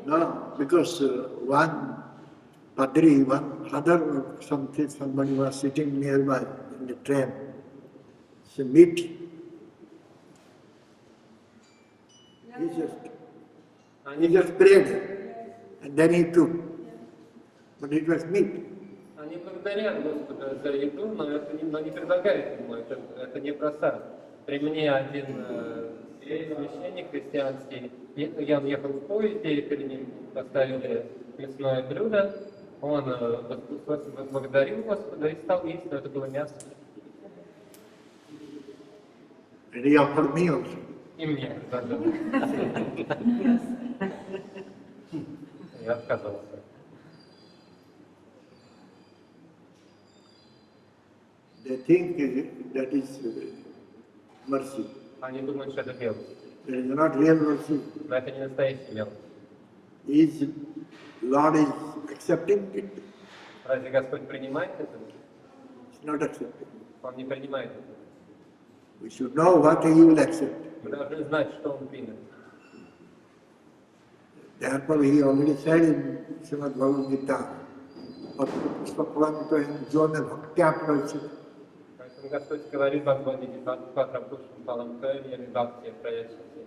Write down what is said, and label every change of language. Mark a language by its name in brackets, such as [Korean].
[English] No, because one padri, one other something, somebody was sitting nearby in the train. So meat. He just prayed and then he took. But it was meat. [Russian] Они благодарят Господа за еду, но но не предлагают ему, это не просад. При мне один священник христианский, я ехал в поезде, и перед ним поставили мясное блюдо, он благодарил Господа и стал есть, но это было мясо. [English] And he offered me also. [Russian] И мне предложил. Я отказался. [English] They think that is mercy. [Russian] Они думают, что это милость. [English] It is not real mercy. [Russian] Но это не настоящая милость. [English] Is Lord is accepting it? [Russian] Разве Господь принимает это? [English] It's not accepting. [Russian] Он не принимает это. [English] We should know what He will accept. [Russian] Мы должны знать, что Он примет. [English] Therefore, He already said in Srimad Bhagavad Gita, что планету зоны Бхактяпрачи. [Russian] Поэтому Господь говорит в Бхагавадгите, [Sanskrit] Патрапушам Паламтоем Бхакти Праящати.